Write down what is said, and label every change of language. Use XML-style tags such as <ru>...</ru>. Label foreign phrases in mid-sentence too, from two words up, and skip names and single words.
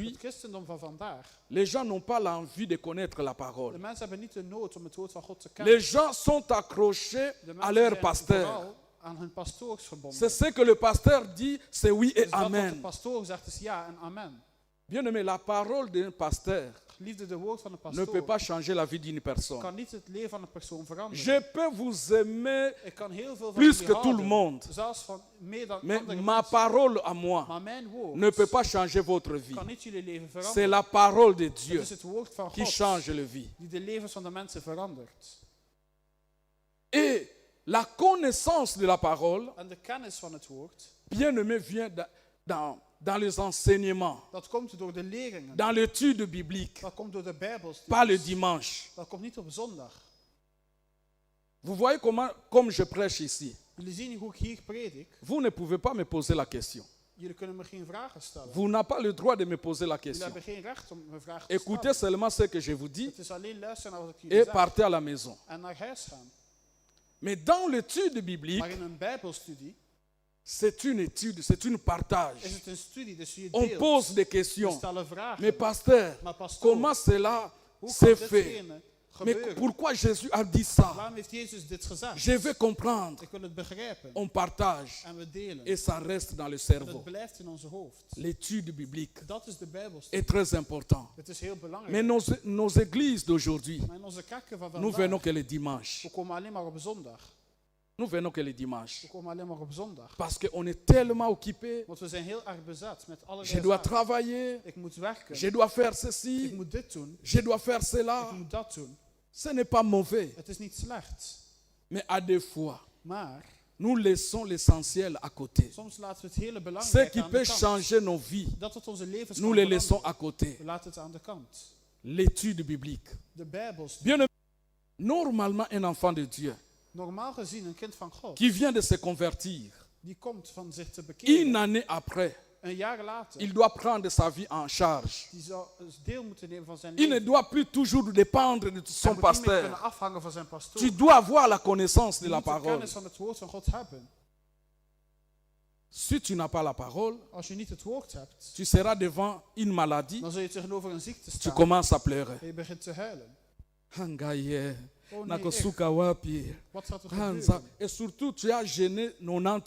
<nl>het christendom van vandaag,</nl> <fr>les gens n'ont pas l'envie de connaître la</fr> <nl>de</nl> <fr>parole.</fr> <nl>mensen hebben niet de nood om het woord van God te kennen.</nl> <fr>Les gens sont accrochés</fr> <nl>De</nl> <fr>à</fr> <nl>mensen</nl> <fr>leur</fr> <nl>zijn</nl> <fr>pasteur.</fr> <nl>vooral aan hun pastoors verbonden.</nl> <fr>C'est ce que le pasteur dit, c'est oui et</fr> <nl>Dus dat wat de</nl> <fr>amen.</fr> <nl>pastoor zegt is ja en amen.</nl> <fr>Bien-aimé, la parole d'un pasteur</fr> <nl>Liefde, de woord van een</nl> <fr>ne peut</fr> <nl>pastoor</nl> <fr>pas changer la vie d'une personne.</fr> <nl>kan niet het leven van een persoon veranderen.</nl> <fr>Je peux vous aimer,</fr> <nl>Ik kan heel veel van</nl> <fr>plus</fr> <nl>jullie</nl> <fr>que tout le</fr> <nl>houden,</nl> <fr>monde.</fr> <nl>zelfs van meer dan</nl> <fr>mais</fr> <nl>andere</nl> <fr>ma</fr> <nl>mensen.</nl> <fr>parole à moi</fr> <nl>Maar mijn woord</nl> <fr>ne peut pas changer votre vie.</fr> <nl>kan niet jullie leven</nl> <fr>C'est</fr> <nl>veranderen.</nl> <fr>la parole de</fr> <nl>Het</nl> <fr>Dieu</fr> <nl>is het woord van</nl> <fr>qui</fr> <nl>God</nl> <fr>change la vie.</fr> <nl>die de levens van de mensen verandert.</nl> <fr>Et la connaissance de la parole,</fr> <nl>En de kennis van het woord,</nl> <fr>bien-aimé, vient dans les enseignements,</fr> <nl>dat komt door de leringen.</nl> <fr>dans l'étude biblique,</fr> <nl>Dat komt door de Bijbelstudie.</nl> <fr>pas le dimanche.</fr> <nl>Dat komt niet op zondag.</nl> <fr>Vous voyez comme je prêche ici.</fr> <nl>Jullie zien hoe ik hier predik.</nl> <fr>Vous ne pouvez pas me poser la question.</fr> <nl>Jullie kunnen me geen vragen stellen.</nl> <fr>Vous n'avez pas le droit de me poser la</fr> <nl>Jullie</nl> <fr>question.</fr> <nl>hebben geen recht om me vragen te</nl> <fr>Écoutez</fr> <nl>stellen.</nl> <fr>seulement ce que je vous dis</fr> <nl>Het is alleen luisteren naar wat ik jullie</nl> <fr>et</fr> <nl>zeg</nl> <fr>partez à la maison.</fr> <nl>en naar huis gaan.</nl> <fr>Mais dans l'étude biblique,</fr> <nl>Maar in een Bijbelstudie</nl> <fr>c'est une étude, c'est une partage.</fr> <nl>is het een studie, dus je</nl> <fr>On</fr> <nl>deelt.</nl> <fr>pose des</fr> <nl>We</nl> <fr>questions.</fr> <nl>stellen vragen.</nl> <fr>Mais pasteur,</fr> <nl>Maar pastoor,</nl> <fr>comment cela</fr> <nl>hoe</nl> <fr>s'est</fr> <nl>kan</nl> <fr>fait?</fr> <nl>ditgene</nl> <fr>Mais</fr> <nl>gebeuren?</nl> <fr>pourquoi Jésus a dit ça?</fr> <nl>Waarom heeft Jezus dit gezegd?</nl> <fr>Je veux comprendre.</fr> <nl>Ik wil het begrijpen.</nl> <fr>On partage</fr> <nl>En we delen.</nl> <fr>et ça reste dans le</fr> <nl>En</nl> <fr>cerveau.</fr> <nl>het blijft in onze hoofd.</nl> <fr>L'étude biblique</fr> <nl>Dat is de Bijbelstudie.</nl> <fr>est très important.</fr> <nl>Het is heel</nl> <fr>Mais</fr> <nl>belangrijk.</nl> <fr>nos églises d'aujourd'hui,</fr> <nl>Maar in onze kerken van</nl> <fr>nous venons</fr> <nl>vandaag,</nl> <fr>que le dimanche.</fr> <nl>we komen alleen maar op zondag.</nl> <fr>Nous venons que le dimanche.</fr> <nl>We komen alleen maar op zondag.</nl> <fr>Parce qu'on est tellement occupé.</fr> <nl>Want we zijn heel erg bezet met</nl> <fr>Je</fr> <nl>allerlei</nl> <fr>dois</fr> <nl>zaken.</nl> <fr>travailler.</fr> <nl>Ik moet werken.</nl> <fr>Je dois faire</fr> <nl>Ik</nl> <fr>ceci.</fr> <nl>moet dit doen.</nl> <fr>Je dois faire</fr> <nl>Ik</nl> <fr>cela.</fr> <nl>moet dat doen.</nl> <fr>Ce n'est pas mauvais.</fr> <nl>Het is niet slecht.</nl> <fr>Mais à des fois,</fr> <nl>Maar</nl> <fr>nous laissons l'essentiel à côté.</fr> <nl>soms laten we het hele</nl> <fr>Ce</fr> <nl>belangrijke</nl> <fr>qui</fr> <nl>aan de</nl> <fr>peut</fr> <nl>kant.</nl> <fr>changer nos vies,</fr> <nl>Dat wat onze levens</nl> <fr>nous</fr> <nl>kan</nl> <fr>le laissons</fr> <nl>veranderen.</nl> <fr>à côté.</fr> <nl>We laten het aan de kant.</nl> <fr>L'étude biblique.</fr> <nl>De Bijbelstudie.</nl> <fr>Bien aimé, normalement, un enfant de Dieu</fr> <nl>Normaal gezien een kind van God,</nl> <fr>qui vient de se convertir,</fr> <nl>die komt van zich te</nl> <fr>une</fr> <nl>bekeren.</nl> <fr>année après,</fr> <nl>Een jaar later,</nl> <fr>il doit prendre sa vie en charge.</fr> <nl>die zou eens deel moeten nemen van zijn</nl> <fr>Il ne</fr> <nl>leven.</nl> <fr>doit plus toujours dépendre de</fr> <nl>Hij</nl> <fr>son</fr> <nl>moet niet meer</nl> <fr>pasteur.</fr> <nl>kunnen afhangen van zijn pastoor.</nl> <fr>Tu dois avoir la connaissance de</fr> <nl>Je</nl> <fr>la</fr> <nl>moet de</nl> <fr>parole.</fr> <nl>kennis van het woord van God hebben.</nl> <fr>Si tu n'as pas la parole,</fr> <nl>Als je niet het woord hebt,</nl> <fr>tu seras devant une maladie,</fr> <nl>dan zul je tegenover een ziekte</nl> <fr>tu</fr> <nl>staan</nl> <fr>commences à pleurer.</fr> <nl>en je begint te huilen.</nl> <ln>Hangaye,</ln> <nl>Oh nee,</nl> <ln>nakosuka wapi,</ln> <nl>wat gaat er</nl> <ln>hanza.</ln> <nl>gebeuren?</nl> <fr>Et surtout, tu as jeûné 90</fr>